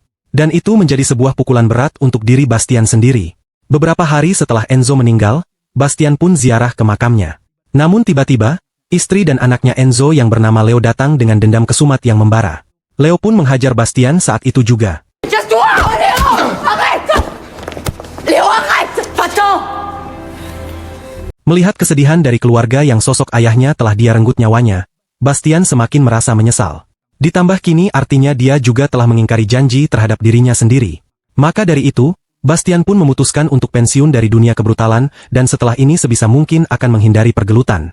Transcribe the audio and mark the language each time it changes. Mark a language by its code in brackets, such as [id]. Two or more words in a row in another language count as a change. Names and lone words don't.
[id] Dan itu menjadi sebuah pukulan berat untuk diri Bastian sendiri. Beberapa hari setelah Enzo meninggal, Bastian pun ziarah ke makamnya. Namun tiba-tiba, istri dan anaknya Enzo yang bernama Leo datang dengan dendam kesumat yang membara. Leo pun menghajar Bastian saat itu juga. [fr] Casse-toi! Oh, Léo! Arrête! Léo, arrête! Attends! [id] Melihat kesedihan dari keluarga yang sosok ayahnya telah dia renggut nyawanya, Bastian semakin merasa menyesal. Ditambah kini artinya dia juga telah mengingkari janji terhadap dirinya sendiri. Maka dari itu, Bastian pun memutuskan untuk pensiun dari dunia kebrutalan dan setelah ini sebisa mungkin akan menghindari pergelutan.